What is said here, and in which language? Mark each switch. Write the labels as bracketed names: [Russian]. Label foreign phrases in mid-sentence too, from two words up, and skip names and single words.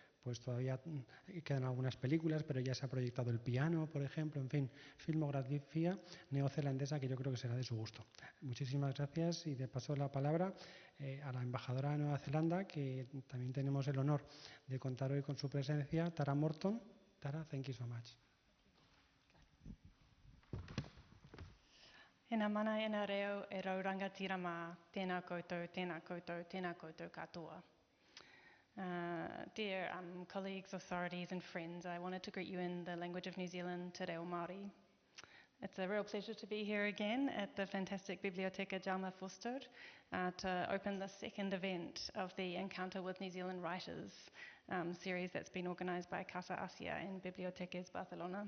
[Spanish] Pues todavía quedan algunas películas, pero ya se ha proyectado El piano, por ejemplo, en fin, filmografía neozelandesa que yo creo que será de su gusto. Muchísimas gracias y de paso la palabra a la embajadora de Nueva Zelanda, que también tenemos el honor de contar hoy con su presencia, Tara Morton. Tara, [English] thank you so much. [Māori] Ena mana ena reo e raurangatira mā, tēnā koutou, tēnā koutou, tēnā koutou katoa. [English] Dear colleagues, authorities and friends, I wanted to greet you in the language of New Zealand, Te Reo Māori. It's a real pleasure to be here again at the fantastic Biblioteca Jaume Fuster to open the second event of the Encounter with New Zealand Writers series that's been organised by Casa Àsia and Biblioteca Barcelona.